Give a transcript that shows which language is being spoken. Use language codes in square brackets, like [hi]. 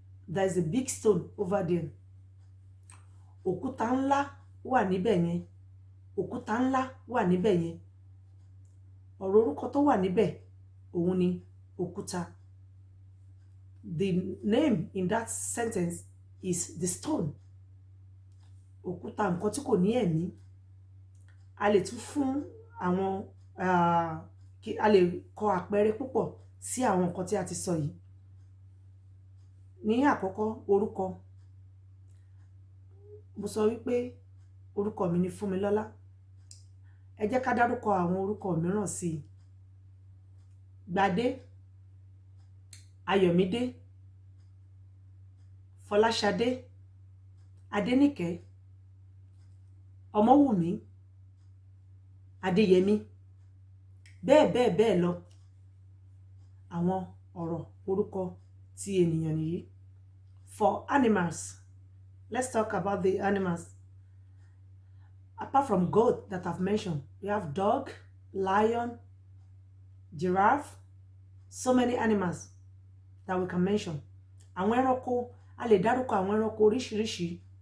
[en] There is a big stone over there. [yo] Òkúta ńlá wà níbẹ̀ yẹn. Òkúta ńlá wà níbẹ̀ yẹn. Ọ̀rọ̀ orúkọ tó wà níbẹ̀, òun ni òkúta. [en] The name in that sentence is the stone. [yo] Òkúta, nǹkan tí kò ní ẹ̀mí. A lè tún fún àwọn a lè kọ àpẹẹrẹ púpọ̀ sí àwọn nǹkan tí a ti sọ yìí. Ní àkọ́kọ́, orúkọ. Mo sọ wípé orúkọ mi ni Fúnmilọ́lá. Ẹ jẹ́ ká dárúkọ àwọn orúkọ mìíràn sí i. Gbadé, Ayọ̀mídé, Fọláṣadé, Adéníkẹ́, Ọmọ́wùmí, Adéyẹmí, bẹ́ẹ̀ bẹ́ẹ̀ bẹ́ẹ̀ lọ. Àwọn ọ̀rọ̀ orúkọ tí ènìyàn nìyí. [en] For animals, let's talk about the animals. Apart from goat that I've mentioned, we have dog, lion, giraffe, so many animals that we can mention. [yo] Àwọn ẹranko, a lè dárúkọ àwọn ẹranko oríṣiríṣi.